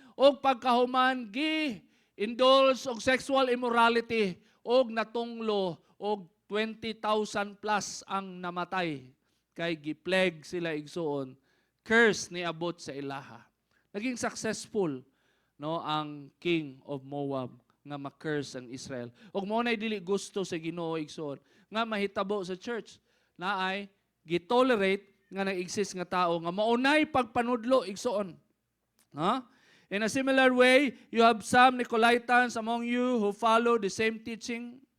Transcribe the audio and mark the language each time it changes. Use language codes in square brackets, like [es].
[ceb] og pagkahuman gi-indulge og sexual immorality og natunglo og 20,000 plus ang namatay kay gi-plague sila igsuon. Curse ni abot sa ilaha. Naging successful no ang king of Moab nga ma-curse ang Israel. Ug mao nay dili gusto sa Ginoo igsuon nga mahitabo sa church na ay gi-tolerate nga nag-exist nga tao nga maunay pagpanudlo igsuon. Ha? [en] In a similar way, you have some Nicolaitans among you who follow the same teaching.